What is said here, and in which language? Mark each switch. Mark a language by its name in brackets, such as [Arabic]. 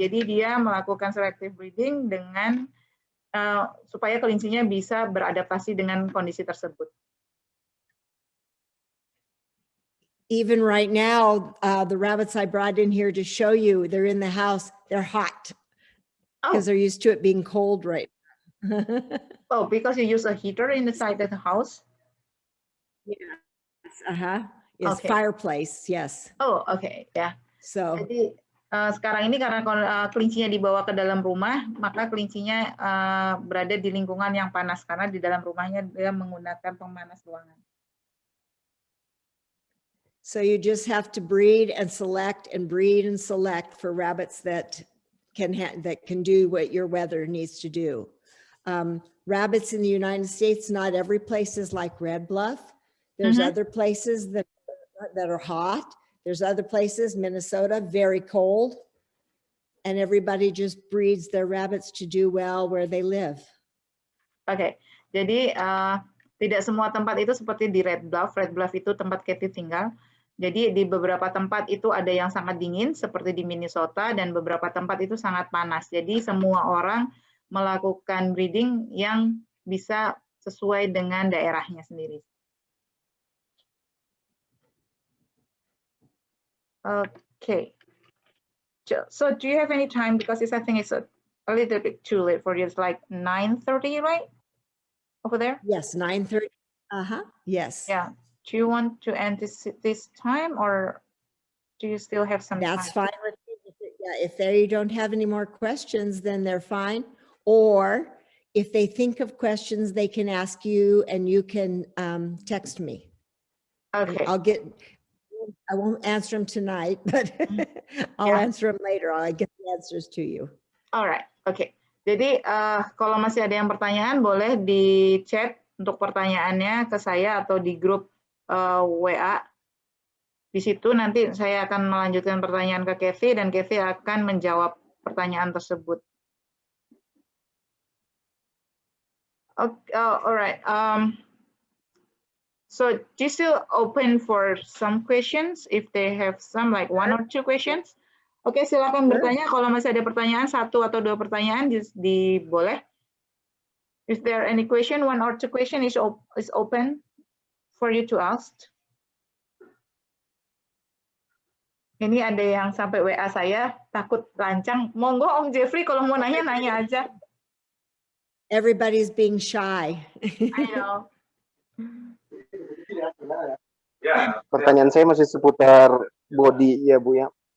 [Indonesian] Jadi dia melakukan selective breeding dengan supaya kelincinya bisa beradaptasi dengan kondisi tersebut. [English] Even right now, the rabbits I brought in here to show you, they're in the house, they're hot because they're used to it being cold right now. Oh, because you use a heater inside the house? Yes, yes, okay. Fireplace, yes. Oh, okay, ya. Yeah. So, [Indonesian] jadi sekarang ini karena kelincinya dibawa ke dalam rumah, maka kelincinya berada di lingkungan yang panas karena di dalam rumahnya dia menggunakan pemanas ruangan. [English] So you just have to breed and select for rabbits that can do what your weather needs to do. Rabbits in the United States, not every place is like Red Bluff. There's other places that are hot. There's other places, Minnesota, very cold. And everybody just breeds their rabbits to do well where they live. [Indonesian] Oke, jadi tidak semua tempat itu seperti di Red Bluff. Red Bluff itu tempat Cathy tinggal. Jadi di beberapa tempat itu ada yang sangat dingin seperti di Minnesota dan beberapa tempat itu sangat panas. Jadi semua orang melakukan breeding yang bisa sesuai dengan daerahnya sendiri. [English] Okay. So do you have any time, because I think it's a little bit too late for you. It's like 9:30, right? Over there? Yes, 9:30. Yes. Yeah. Do you want to end this time, or do you still have some That's time? fine with me. Yeah, if they don't have any more questions, then they're fine. Or if they think of questions, they can ask you and you can text me. Okay. I won't answer them tonight, but I'll answer them later. I'll get the answers to you. Alright, oke. [Indonesian] Jadi kalau masih ada yang pertanyaan, boleh di chat untuk pertanyaannya ke saya atau di grup WA. Di situ nanti saya akan melanjutkan pertanyaan ke Cathy dan Cathy akan menjawab pertanyaan tersebut. [English] Alright. So do you still open for some questions if they have some, like 1 or 2 questions? [Indonesian] Oke, silakan bertanya. Kalau masih ada pertanyaan, 1 atau 2 pertanyaan, boleh. [English] If there are any question, 1 or 2 question is open for you to ask. [Indonesian] Ini ada yang sampai WA saya, takut lancang. Monggo Om Jeffrey, kalau mau nanya, nanya aja. Everybody's being shy. I know. Pertanyaan saya masih seputar body ya Bu ya.